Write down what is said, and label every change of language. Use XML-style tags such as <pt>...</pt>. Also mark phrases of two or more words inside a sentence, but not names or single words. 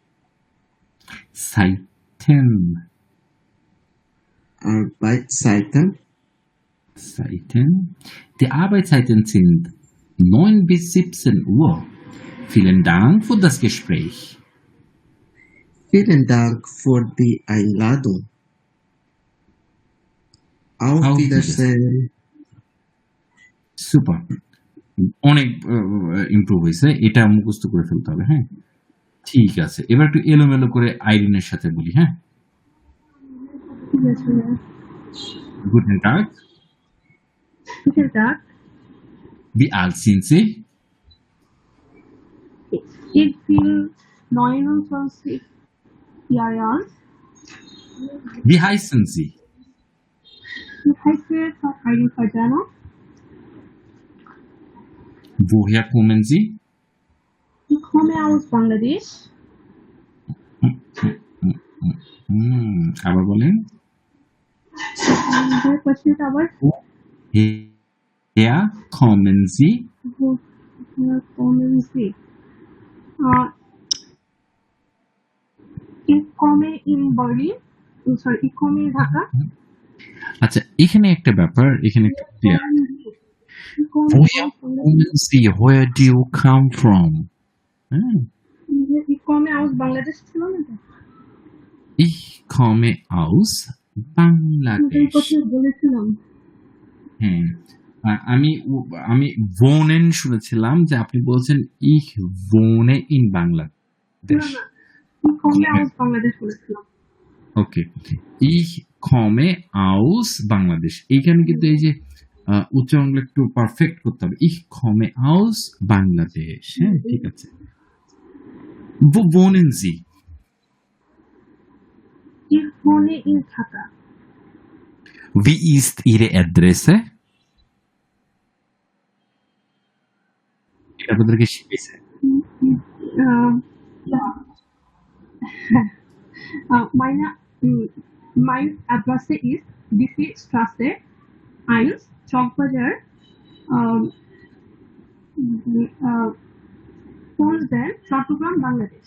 <de>Zeiten. Die Arbeitszeiten sind 9 bis 17 Uhr. Vielen Dank für das Gespräch. Vielen Dank für die Einladung. Auf Auf Wiedersehen.</de> <bn>সুপার, অনেক ইমপ্রুভ হয়েছে, এটা মুখস্থ করে ফেলতে হবে। হ্যাঁ, ঠিক আছে, এবার একটু এলোমেলো করে আইরিনের সাথে বলি। হ্যাঁ, ঠিক আছে ভাইয়া।</bn> <de>Guten Tag, Guten Tag. wie alt sind Sie? Ich bin 29 Jahre alt. Wie heißen Sie? Ich heiße Airin Fajano. Woher kommen Sie? Ich komme aus Bangladesh.</de> <bn>আবার বলেন।</bn> <de>Der question</de> <bn>আবার</bn> <de>Woher kommen Sie? woher kommen Sie? Ich komme in Berlin. Sorry, ich komme in Dhaka.</de> <bn>আচ্ছা, এখানে একটা ব্যাপার, এখানে একটু ক্লিয়ার।</bn> <de>Ich komme Woher aus Bangladesh. kommen Sie?</de> <en>Where do you come from?</en> <bn>হ্যাঁ,</bn> <de>Ich komme aus Bangladesh</de> <bn>ছিল না তো?</bn> <de>Ich komme aus</de> <bn>এই Bangladesh. কথা বলেছিলাম। হ্যাঁ, আমি wohnen শুনেছিলাম, যে আপনি বলছেন</bn> <de>ich wohne in</de> <bn>না Bangladesh। না, ich komme aus Bangladesh বলেছিলাম। ওকে,</bn> <de>ich komme aus Bangladesh।</de> <bn>এইখানে কিন্তু এই যে উচ্চারণগুলো একটু পারফেক্ট করতে হবে।</bn> <de>ich komme aus Bangladesh।</de> <bn>হ্যাঁ, ঠিক আছে।</bn> <de>Wo wohnen Sie? Ich wohne in Dhaka. Wie ist Ihre Adresse?</de> <bn>এটা আপনাদেরকে শিখেছে।</bn> <de>Mein Adresse ist DC Straße 1, Chowkbazar, Ponsden,</de> <bn>চট্টগ্রাম, বাংলাদেশ।</bn>